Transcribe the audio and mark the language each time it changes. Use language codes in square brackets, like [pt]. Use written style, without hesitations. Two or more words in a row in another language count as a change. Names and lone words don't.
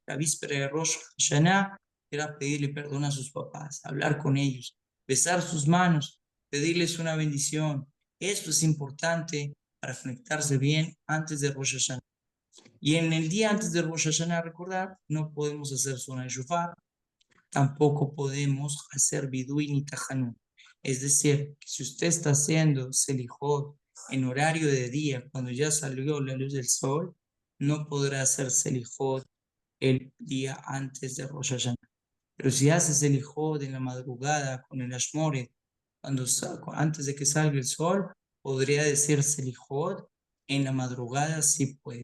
[es] La víspera de Rosh Hashanah era pedirle perdón a sus papás, hablar con ellos, besar sus manos, pedirles una bendición. Esto es importante para conectarse bien antes de Rosh Hashanah. Y en el día antes de Rosh Hashanah, recordar, no podemos hacer zona de shofar, tampoco podemos hacer bidui ni tajanun. Es decir, que si usted está haciendo selijot en horario de día, cuando ya salió la luz del sol, no podrá hacer selijot el día antes de Rosh Hashanah. Pero si hace selijot en la madrugada con el ashmoret, antes de que salga el sol, podría decir selijot en la madrugada, sí puede.